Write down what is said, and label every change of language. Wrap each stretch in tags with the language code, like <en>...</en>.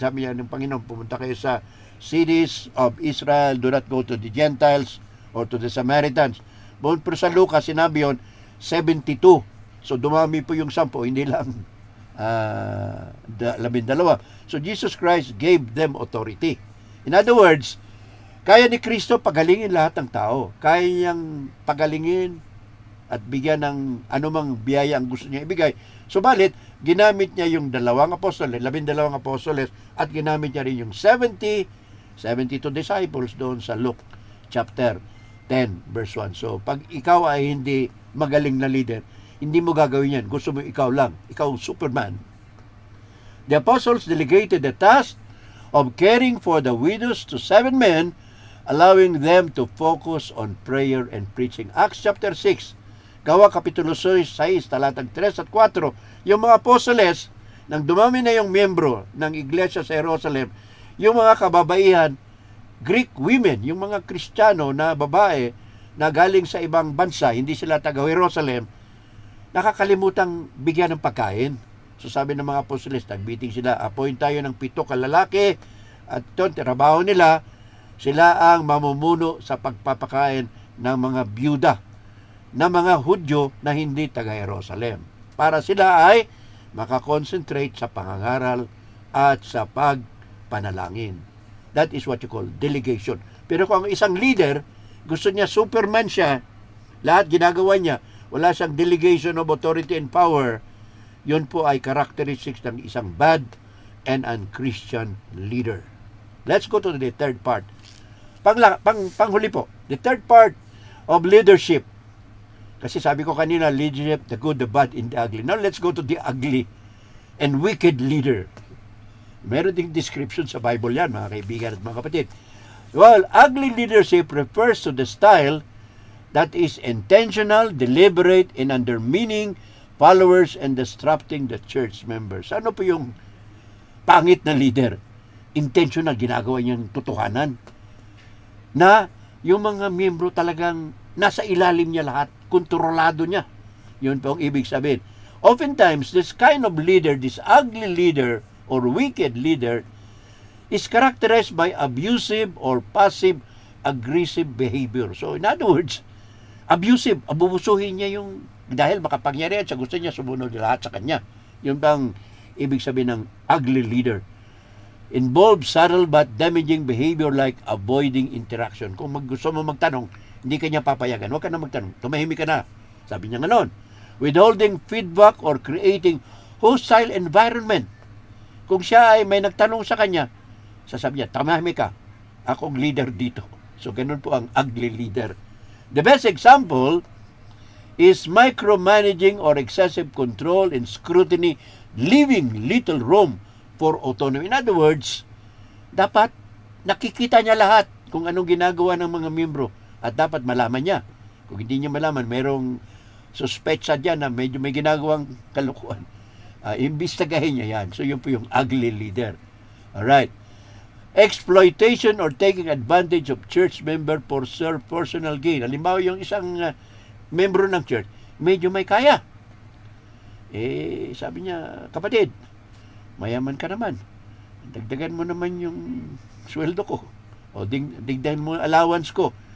<tl>Sabi niya ng Panginoon, pumunta kayo sa</tl> <en>cities of Israel, do not go to the Gentiles or to the Samaritans.</en> <tl>Pero sa Lucas, sinabi yun, 72. So dumami po yung 10, hindi lang 12.</tl> <en>So Jesus Christ gave them authority. In other words,</en> <tl>kaya ni Kristo pagalingin lahat ng tao. Kaya niyang pagalingin at bigyan ng anumang biyaya ang gusto niya ibigay. Subalit, ginamit niya yung 12 apostoles at ginamit niya rin yung 72 disciples doon sa Luke chapter 10 verse 1. So, pag ikaw ay hindi magaling na leader, hindi mo gagawin yan. Gusto mo ikaw lang. Ikaw Superman.</tl> <en>The apostles delegated the task of caring for the widows to 7 men, allowing them to focus on prayer and preaching.</en> <tl>Acts chapter 6, Gawa Kapitulo 6, talatang 3 at 4, yung mga apostoles, nang dumami na yung miyembro ng iglesia sa Jerusalem, yung mga kababaihan, Greek women, yung mga Kristiyano na babae na galing sa ibang bansa, hindi sila taga Jerusalem, nakakalimutang bigyan ng pagkain. So sabi ng mga apostoles, nag-meeting sila, appoint tayo ng 7 kalalaki, at ito, trabaho nila, sila ang mamumuno sa pagpapakain ng mga byuda na mga Hudyo na hindi taga Jerusalem, para sila ay makakonsentrate sa pangangaral at sa pagpanalangin.</tl> <en>That is what you call delegation.</en> <tl>Pero kung ang isang leader, gusto niya Superman siya, lahat ginagawa niya, wala siyang</tl> <en>delegation of authority and power,</en> <tl>yun po ay characteristics ng isang bad and unchristian leader.</tl> <en>Let's go to the third part.</en> <tl>Panghuli po,</tl> <en>the third part of leadership.</en> <tl>Kasi sabi ko kanina,</tl> <en>leadership, the good, the bad, and the ugly. Now, let's go to the ugly and wicked leader.</en> <tl>Meron ding description sa Bible yan, mga kaibigan at mga kapatid.</tl> <en>Well, ugly leadership refers to the style that is intentional, deliberate, and undermining followers and disrupting the church members.</en> <tl>Ano po yung pangit na leader? Intentional, ginagawa niyang totohanan. Na yung mga miyembro talagang nasa ilalim niya lahat, kontrolado niya. Yun po ang ibig sabihin.</tl> <en>Oftentimes, this kind of leader, this ugly leader or wicked leader, is characterized by abusive or passive-aggressive behavior. So, in other words,</en> <tl>abusive, abubusuhin niya yung, dahil makapangyarihan siya, gusto niya sumunod lahat sa kanya. Yun bang ibig sabihin ng ugly leader.</tl> <en>Involves subtle but damaging behavior like avoiding interaction.</en> <tl>Kung gusto mo magtanong, hindi ka niya papayagan. Huwag ka na magtanong. Tumahimik ka na. Sabi niya gano'n.</tl> <en>Withholding feedback or creating hostile environment.</en> <tl>Kung siya ay may nagtanong sa kanya, sasabi niya, tumahimik ka. Akong leader dito. So, ganun po ang ugly leader.</tl> <en>The best example is micromanaging or excessive control and scrutiny, leaving little room for autonomy. In other words,</en> <tl>dapat nakikita niya lahat kung anong ginagawa ng mga miyembro at dapat malaman niya. Kung hindi niya malaman, mayroong suspetsa dyan na medyo may ginagawang kalukuhan. Imbistagahin niya yan. So, yun po yung ugly leader. Alright.</tl> <en>Exploitation or taking advantage of church member for personal gain.</en> <tl>Halimbawa, yung isang membro ng church, medyo may kaya. Sabi niya, kapatid, mayaman ka naman. Dagdagan mo naman yung sweldo ko. O digdagan mo allowance ko.</tl>